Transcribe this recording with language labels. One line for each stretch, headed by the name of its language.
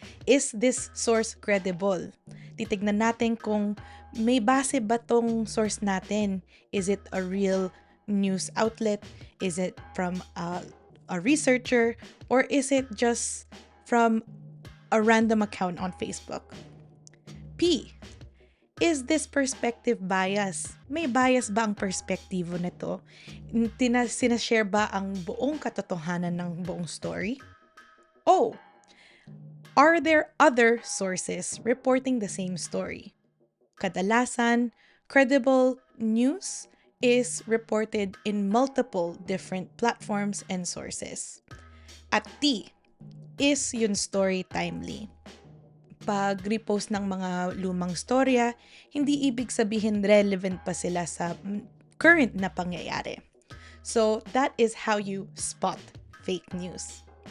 English: Is this source credible?
Filipino: Titignan natin kung may base ba tong source natin.
English: Is it a real news outlet? Is it from a researcher, or is it just from a random account on Facebook? P. Is this perspective bias?
Filipino: May bias ba ang perspektibo nito? Sinashare ba ang buong katotohanan ng buong story? O.
English: Are there other sources reporting the same story? Kadalasan, credible news is reported in multiple different platforms and sources. At T, is yung story timely?
Filipino: Pag repost ng mga lumang storya, hindi ibig sabihin relevant pa sila sa current na pangyayari.
English: So that is how you spot fake news.